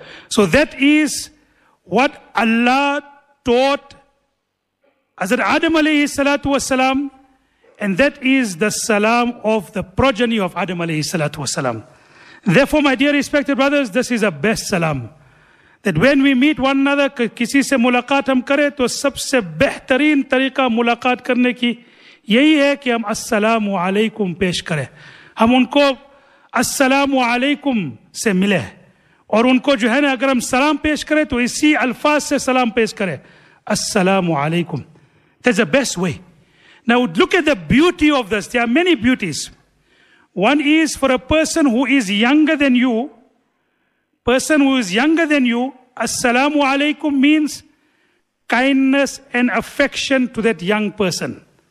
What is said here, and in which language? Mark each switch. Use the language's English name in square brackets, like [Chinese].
[English] So that is what Allah taught Hazrat Adam alayhi salatu was salam. And that is the salam of the progeny of Adam alayhi salatu was salam. Therefore, my dear respected brothers, this is a best salam. That when we meet one another, [Urdu] kisi se mulaqat hum kare, to sabse behtareen tariqa mulaqat karne ki, یہی ہے کہ ہم السلام علیکم پیش کریں ہم ان کو السلام علیکم سے ملے اور ان کو جو ہے نا اگر ہم سلام پیش کریں تو اسی الفاظ سے سلام پیش کریں السلام علیکم [English] That's the best way. Now look at the beauty of this. There are many beauties. One is for a person who is younger than you. Person who is younger than you, السلام علیکم means kindness and affection to that young person.